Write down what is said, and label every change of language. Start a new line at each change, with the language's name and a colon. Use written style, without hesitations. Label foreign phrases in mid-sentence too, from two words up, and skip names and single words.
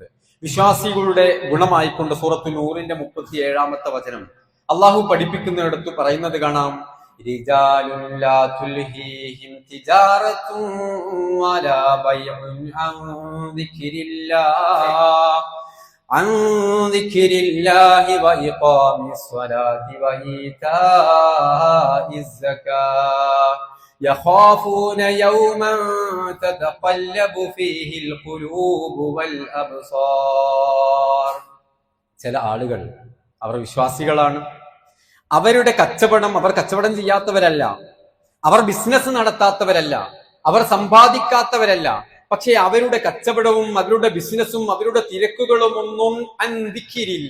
Malayalam: വിശ്വാസികളുടെ ഗുണമായിക്കൊണ്ട് സൂറത്തുൽ നൂറിന്റെ 37-ാമത്തെ വചനം അല്ലാഹു പഠിപ്പിക്കുന്നിടത്ത് പറയുന്നത് കാണാം,
Arabic: رجال لا تلهيهم تجارة ولا بيع عن ذكر الله وإقام الصلاة وإيتاء الزكاة يخافون يوما تتقلب فيه القلوب والأبصار.
Malayalam: ചില ആളുകൾ, അവർ വിശ്വാസികളാണ്, അവരുടെ കച്ചവടം, അവർ കച്ചവടം ചെയ്യാത്തവരല്ല, അവർ ബിസിനസ് നടത്താത്തവരല്ല, അവർ സമ്പാദിക്കാത്തവരല്ല, പക്ഷെ അവരുടെ കച്ചവടവും അവരുടെ ബിസിനസ്സും അവരുടെ തിരക്കുകളും ഒന്നും അന്തിക്കിരില്ല.